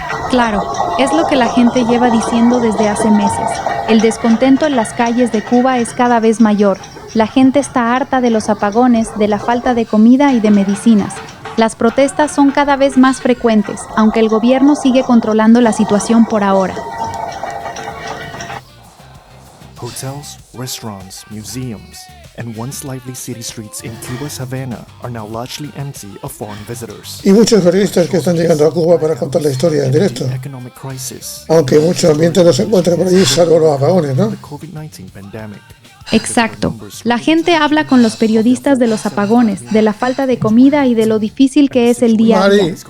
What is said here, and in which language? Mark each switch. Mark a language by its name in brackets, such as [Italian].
[Spanish] Claro, es lo que la gente lleva diciendo desde hace meses. El descontento en las calles de Cuba es cada vez mayor. La gente está harta de los apagones, de la falta de comida y de medicinas. Las protestas son cada vez más frecuentes, aunque el gobierno sigue controlando la situación por ahora. [English] Hotels, restaurants, museums, and once lively city streets in Cuba's Havana are now largely empty of foreign visitors. [Spanish] Y muchos periodistas que están llegando a Cuba para contar la historia en directo. Aunque mucho ambiente no se encuentra por allí, salvo los apagones, ¿no? Exacto. La gente habla con los periodistas de los apagones, de la falta de comida y de lo difícil que es el día a día.